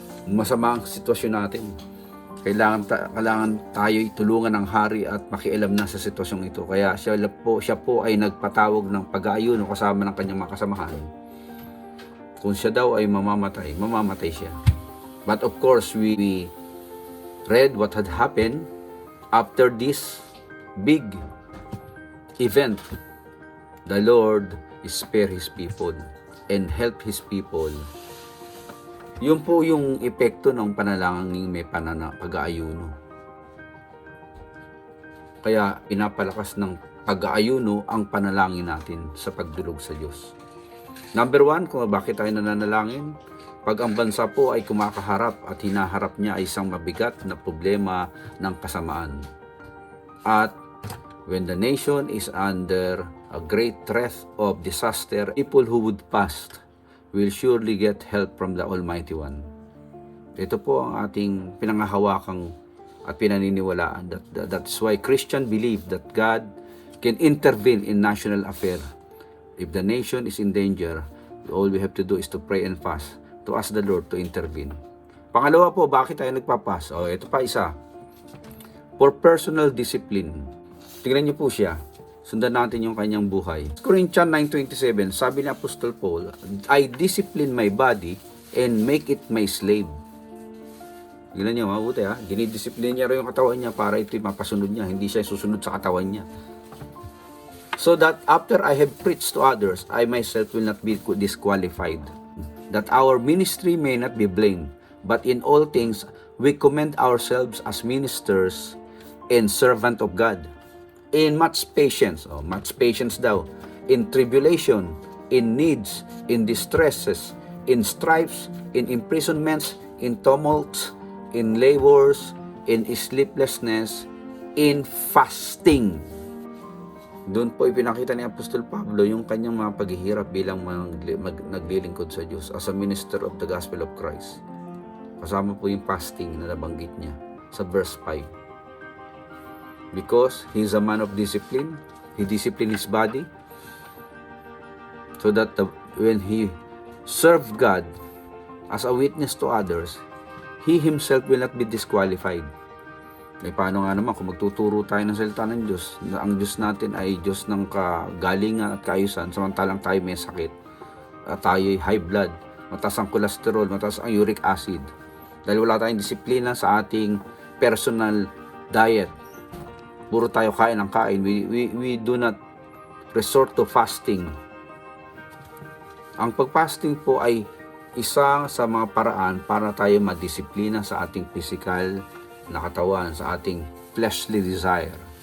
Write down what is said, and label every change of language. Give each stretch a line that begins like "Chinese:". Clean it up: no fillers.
Filipino: Masama ang sitwasyon natin. Kailangan tayo tulungan ng hari at makialam na sa sitwasyong ito. Kaya siya po ay nagpatawag ng pag-aayuno kasama ng kanyang mga kasamahan. Kung siya daw ay mamamatay siya.
English: But of course, we read what had happened after this big event the Lord spare His people and help His people.
Filipino: Yun po yung epekto ng panalangin may pag-aayuno. Kaya pinapalakas ng pag-aayuno ang panalangin natin sa pagdulog sa Diyos. Number 1, kung bakit tayo nananalangin? Pag ang bansa po ay kumakaharap at hinaharap niya ay isang mabigat na problema ng kasamaan.
English: At when the nation is under a great threat of disaster, people who would fast will surely get help from the Almighty One.
Filipino: Ito po ang ating pinangahawakang at pinaniniwalaan.
English: That's why Christians believe that God can intervene in national affairs. If the nation is in danger, all we have to do is to pray and fast, to ask the Lord to intervene.
Filipino: Pangalawa po, bakit tayo nagpapas? Ito pa isa.
English: For personal discipline.
Filipino: Tingnan niyo po siya. Sundan natin yung kanyang buhay. Corinthians 9:27, sabi ni Apostol Paul,
English: I discipline my body and make it my slave.
Filipino: Tingnan niyo, mabuti ha. Dinidisiplina niya rin yung katawan niya para ito'y mapasunod niya. Hindi siya susunod sa katawan niya.
English: So that after I have preached to others, I myself will not be disqualified. That our ministry may not be blamed, but in all things we commend ourselves as ministers and servant of God, in much patience daw, in tribulation, in needs, in distresses, in stripes, in imprisonments, in tumults, in labors, in sleeplessness, in fasting.
Filipino: Doon po ipinakita ni Apostol Pablo yung kanyang mga paghihirap bilang naglilingkod sa Diyos
English: as a minister of the gospel of Christ.
Filipino: Kasama po yung fasting na nabanggit niya sa verse 5.
English: Because he is a man of discipline, he disciplined his body so that when he served God as a witness to others, he himself will not be disqualified.
Filipino: Paano nga naman kung magtuturo tayo ng salita ng Diyos, ang Diyos natin ay Diyos ng kagalingan at kaayusan, samantalang tayo may sakit, at tayo ay high blood, mataas ang cholesterol, mataas ang uric acid, dahil wala tayong disiplina sa ating personal diet. Puro tayo kain ng kain.
English: We do not resort to fasting.
Filipino: Ang pag-fasting po ay isa sa mga paraan para tayo madisiplina sa ating physical na katawan, sa ating fleshly desire.